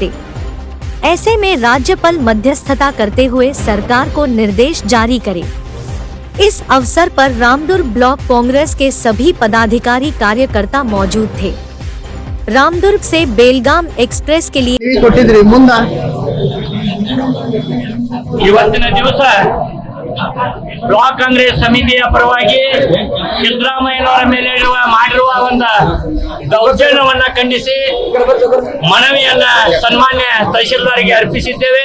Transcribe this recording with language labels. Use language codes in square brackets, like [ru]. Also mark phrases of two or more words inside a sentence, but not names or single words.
[hi] ऐसे में राज्यपाल मध्यस्थता करते हुए सरकार को निर्देश जारी करे। इस अवसर पर रामदुर्ग ब्लॉक कांग्रेस के सभी पदाधिकारी कार्यकर्ता मौजूद थे। रामदुर्ग से बेलगाम एक्सप्रेस के लिए [kn] ಇವತ್ತಿನ ದಿವಸ ಬ್ಲಾಕ್ ಕಾಂಗ್ರೆಸ್ ಸಮಿತಿಯ ಪರವಾಗಿ ಸಿದ್ದರಾಮಯ್ಯನವರ ಮೇಲೆ ಮಾಡಿರುವ ಒಂದು ದೌರ್ಜನ್ಯವನ್ನ ಖಂಡಿಸಿ ಮನವಿಯನ್ನ ಸನ್ಮಾನ್ಯ ತಹಶೀಲ್ದಾರ್ಗೆ ಅರ್ಪಿಸಿದ್ದೇವೆ.